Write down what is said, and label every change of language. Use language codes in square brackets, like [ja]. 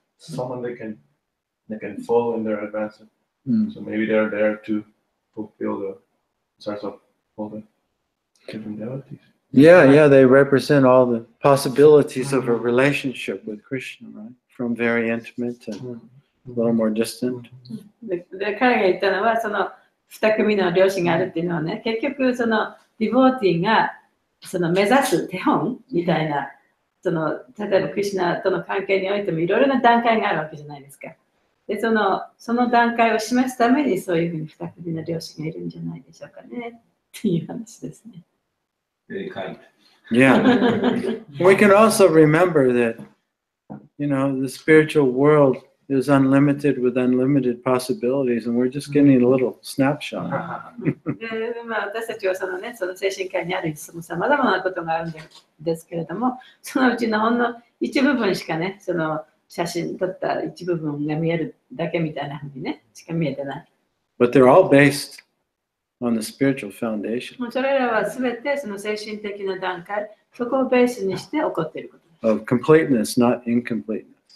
[en] Someone they can follow in their advancement. So maybe they're there to fulfill the desires of all the different devotees. Yeah, they represent all the possibilities of a relationship with Krishna, right? From very intimate to a little more distant. [ja] で、彼が言ったのは、その2組の両親があるっていうのはね、結局そのディボーティーがその目指す手本みたいな、例えばクリシュナとの関係においてもいろいろな段階があるわけじゃないですか。で、その段階を示すためにそういうふうに2組の両親がいるんじゃないでしょうかねっていう話ですね。 [en] Very kind. Yeah. We can also remember that, the spiritual world is unlimited with unlimited possibilities, and we're just getting a little snapshot. [ja] で、私たちはその精神界にあるさまざまなことがあるんですけれども、そのうちのほんの一部分しかね、その写真撮った一部分が見えるだけみたいなふうにね、しか見えてない。 [en] But they're all based on the spiritual foundation [ja] それらはすべてその精神的な段階、そこをベースにして起こっていることです。 [en] of completeness, not incompleteness.